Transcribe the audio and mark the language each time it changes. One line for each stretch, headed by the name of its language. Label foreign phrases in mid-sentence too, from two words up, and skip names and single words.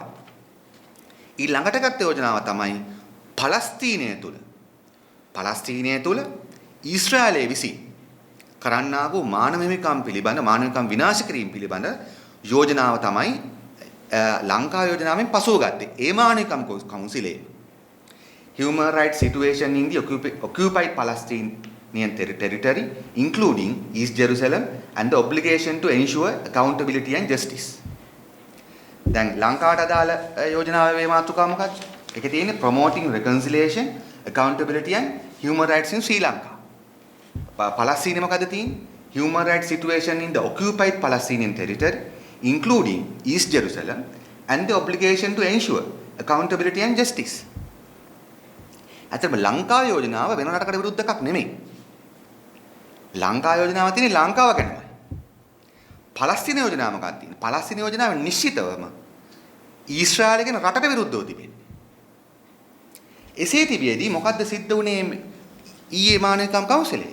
Sinhala: ඊළඟට ගත්ත යෝජනාව තමයි පලස්තීනය තුල ඊශ්‍රායලයේ විසින් කරන්නා වූ මානව හිමිකම් පිළිබඳ මානව හිමිකම් විනාශ කිරීම පිළිබඳ යෝජනාව තමයි ලංකා යෝජනාවෙන් පසුව ගත්තේ. ඒ මානව හිමිකම් කවුන්සිලේ
English: human rights situation in the occupied Palestinian territory including East Jerusalem and the obligation to ensure accountability and justice.
Sinhala: දැන් ලංකාවට අදාළ යෝජනාවේ මාතෘකාව මොකක්ද? ඒකේ තියෙන්නේ
English: promoting reconciliation, accountability and human rights in Sri Lanka.
Sinhala: පලස්තීනයේ මොකද තියෙන්නේ?
English: Human rights situation in the occupied Palestinian territory including East Jerusalem and the obligation to ensure accountability and justice.
Sinhala: ඇත්තටම ලංකා යෝජනාව වෙන රටකට විරුද්ධ එකක් නෙමෙයි. ලංකා යෝජනාව තියෙන්නේ ලංකාව ගැනමයි. පලස්තීන යෝජනාව මොකක්ද තියෙන්නේ? පලස්තීන යෝජනාව නිශ්චිතවම ඊශ්‍රායලගෙන රටට විරුද්ධව තිබෙන්නේ. එසේ තිබියදී මොකද්ද සිද්ධ වුනේ ඊයේ මානවිකම් කවුන්සිලයේ?